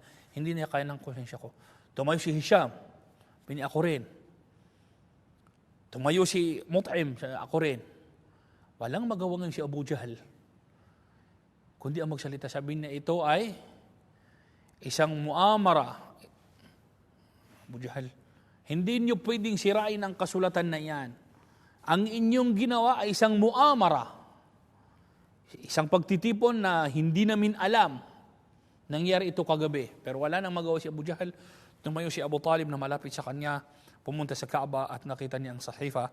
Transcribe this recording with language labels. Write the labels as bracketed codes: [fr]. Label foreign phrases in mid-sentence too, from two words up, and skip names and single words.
[tl] Hindi na kaya ng konsensya ko. Tumayo si Hisham, ako rin. Tumayo si Mut'im, ako rin. Walang magawangan si Abu Jahl. Kundi ang magsalita, sabi niya, ito ay isang muamara. Abu Jahl, hindi niyo pwedeng sirain ang kasulatan na yan. Ang inyong ginawa ay isang muamara. Isang pagtitipon na hindi namin alam. Nangyari ito kagabi. Pero wala nang magawa si Abu Jahl. Tumayo si Abu Talib na malapit sa kanya, pumunta sa Kaaba at nakita niya ang sahifa.